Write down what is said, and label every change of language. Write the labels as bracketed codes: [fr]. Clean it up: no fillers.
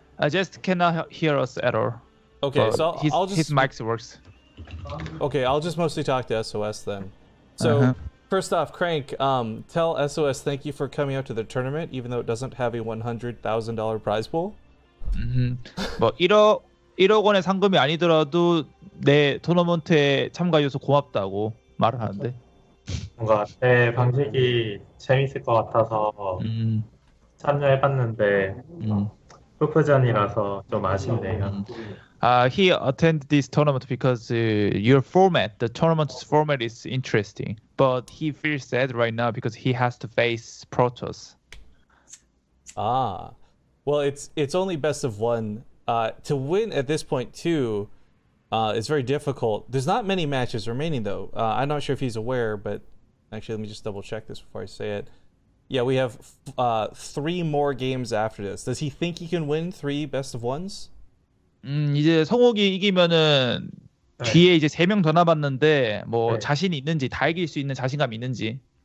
[en] Just cannot hear us at all. Okay, so I'll just his mic works. Okay, I'll just mostly talk to SOS then. So first off, Crank, tell SOS thank you for coming out to the tournament, even though it doesn't have a $100,000 prize pool. [ko] 뭐 1억 원의 상금이 아니더라도 내 토너먼트에 참가해줘서 고맙다고 말을 하는데. 뭔가 제 방식이 재밌을 것 같아서 참여해봤는데 프로포전이라서 좀 아쉽네요. [en] He attended this tournament because your format, the tournament's format is interesting, but he feels sad right now because he has to face Protoss. Ah, well, it's only best of one. To win at this point too, is very difficult. There's not many matches remaining though. I'm not sure if he's aware, but actually, let me just double check this before I say it. Yeah, we have 3 more games after this. Does he think he can win 3 best of ones? [ko] 이제 성욱이 이기면은 뒤에 이제 3명 더 남았는데 뭐 네. 자신이 있는지 다 이길 수 있는 자신감이 있는지.